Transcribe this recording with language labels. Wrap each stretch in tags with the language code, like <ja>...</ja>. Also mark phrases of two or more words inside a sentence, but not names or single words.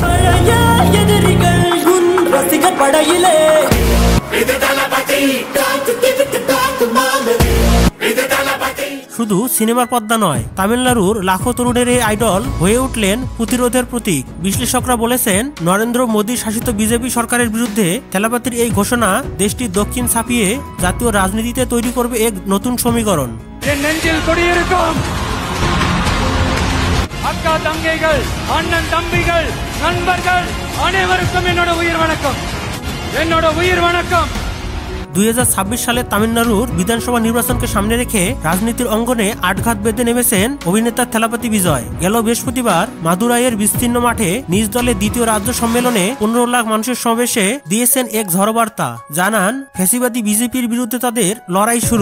<bn>শুধু সিনেমার পর্দা নয়, তামিলনাড়ুর লাখো তরুণের এই আইডল হয়ে উঠলেন প্রতিরোধের প্রতীক। বিশ্লেষকরা বলেছেন, নরেন্দ্র মোদী শাসিত বিজেপি সরকারের বিরুদ্ধে থেলাপতির এই ঘোষণা দেশটির দক্ষিণ ছাপিয়ে জাতীয় রাজনীতিতে তৈরি করবে এক নতুন সমীকরণ।</bn> <ta>அக்கா தங்கைகள், அண்ணன் தம்பிகள், நண்பர்கள் அனைவருக்கும் என்னோட உயிர் வணக்கம்।</ta> <bn>2026 সালে তামিলনাড়ুর বিধানসভা নির্বাচনকে সামনে রেখে রাজনীতির অঙ্গনে আটঘাত বেঁধে নেমেছেন অভিনেতা থেলাপতি বিজয়। গেল বৃহস্পতিবার মাদুরাইয়ের বিস্তীর্ণ মাঠে নিজ দলের দ্বিতীয় রাজ্য সম্মেলনে 15 লাখ মানুষের সমাবেশে দিয়েছেন এক ঝড় বার্তা। জানান, ফ্যাসিবাদী বিজেপির বিরুদ্ধে তাদের লড়াই শুরু।</bn>